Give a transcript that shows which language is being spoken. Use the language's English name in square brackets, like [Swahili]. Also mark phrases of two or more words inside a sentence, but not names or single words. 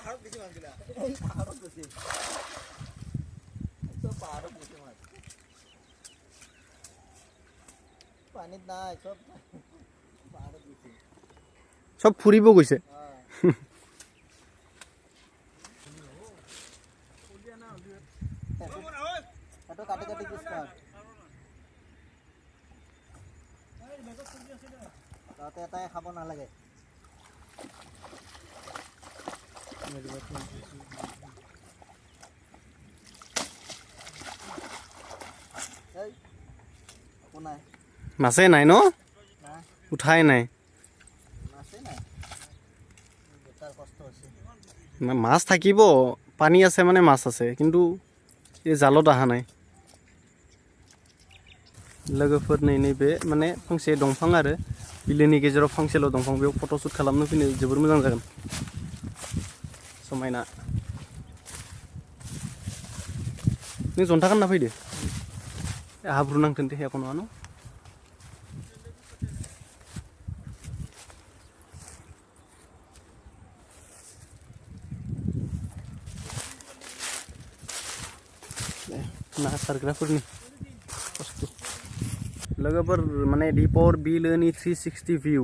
[Assamese] सब ফুৰিব গৈছে খাব নালাগে মাছে নাই ন উঠাই নাই মাছ থাকিব পানী আছে মানে মাছ আছে কিন্তু এই জালত আহা নাই [Bodo] लोगोफोर नैबे माने फांसे दंफां आरो बिलोनि गेजेराव फांसेल' दंफां बेयाव फट' शुट खालामनो फैनो जोबोर मोजां जागोन समायना नों जन्था गानना फैदो हाब्रु नांथों दे एख' नङा न ना सारग्राफोरनि खस्थ' लोगोफोर माने दिपर बिलोनि 360